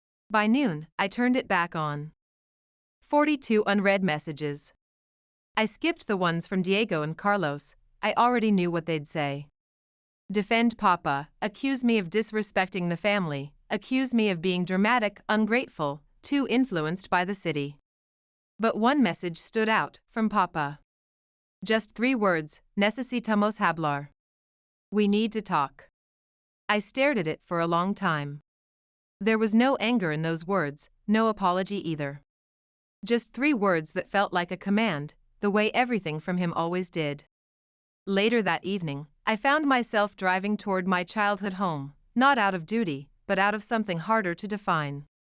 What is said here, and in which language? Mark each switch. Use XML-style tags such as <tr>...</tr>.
<en>By noon, I turned it back on. 42 unread messages. I skipped the ones from Diego and Carlos. I already knew what they'd say. Defend Papa, accuse me of disrespecting the family, accuse me of being dramatic, ungrateful, too influenced by the city. But one message stood out, from Papa. Just 3 words,</en> <es>necesitamos hablar.</es> <en>We need to talk. I stared at it for a long time. There was no anger in those words, no apology either. Just 3 words that felt like a command, the way everything from him always did. Later that evening, I found myself driving toward my childhood home, not out of duty, but out of something harder to define.</en>